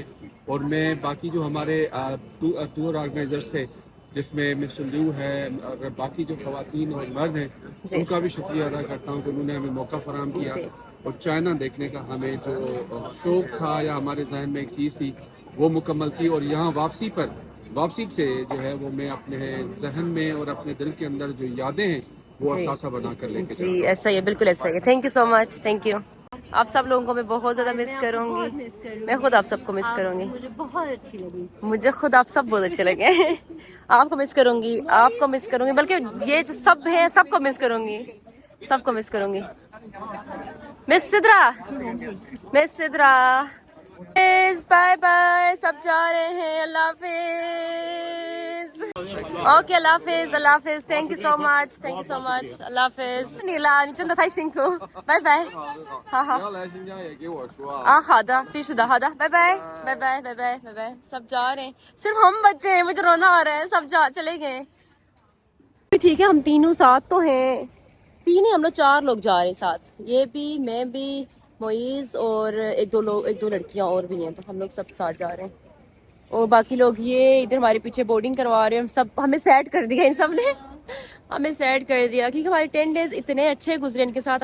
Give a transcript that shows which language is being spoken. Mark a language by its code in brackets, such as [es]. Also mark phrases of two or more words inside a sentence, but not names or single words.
[ur] اور میں باقی جو ہمارے [en] tour organizers [ur] تھے، جس میں مس لیو ہے اور باقی جو خواتین اور مرد ہیں، ان کا بھی شکریہ ادا کرتا ہوں کہ انہوں نے ہمیں موقع فراہم کیا جی. اور چائنا دیکھنے کا ہمیں جو شوق تھا یا ہمارے ذہن میں ایک چیز تھی وہ مکمل کی. اور یہاں واپسی سے جو ہے وہ میں اپنے ذہن میں اور اپنے دل کے اندر جو یادیں ہیں وہ جی. اثاثہ بنا کر لے کے جی، ایسا ہی ہے، بالکل ایسا ہی ہے. [en] Thank you so much, thank you. [ur] آپ سب لوگوں کو میں بہت زیادہ مس کروں گی. میں خود آپ سب کو مس کروں گی. مجھے بہت اچھی لگی. مجھے خود آپ سب بہت اچھے لگے۔ آپ کو مس کروں گی، آپ کو مس کروں گی، بلکہ یہ جو سب ہے سب کو مس کروں گی، سب کو مس کروں گی. مس سدرہ, [en] bye bye, [ur] سب جا رہے ہیں، اللہ حافظ. اوکے، اللہ حافظ، اللہ حافظ, [en] Thank you so much, thank you so much, [ur] اللہ حافظ. نیلا, [zh] 你真的太辛苦，拜拜。好好。要来新疆也给我说啊。啊，好的，必须的，好的，拜拜，拜拜，拜拜，拜拜， [ur] سب جا رہے ہیں، صرف ہم بچے ہیں، مجھے رونا آ رہا ہے، سب چلے گئے. ٹھیک ہے، ہم تینوں ساتھ تو ہیں، تین ہی ہم لوگ، 4 لوگ جا رہے ہیں ساتھ، یہ بھی، میں بھی، معیز اور ایک دو لڑکیاں اور بھی ہیں، تو ہم لوگ سب ساتھ جا رہے ہیں. اور باقی لوگ یہ ادھر ہمارے پیچھے بورڈنگ کروا رہے ہیں، سب ہمیں سیٹ کر دیا، ان سب نے ہمیں سیٹ کر دیا، کیونکہ ہمارے 10 ڈیز اتنے اچھے گزرے ان کے ساتھ.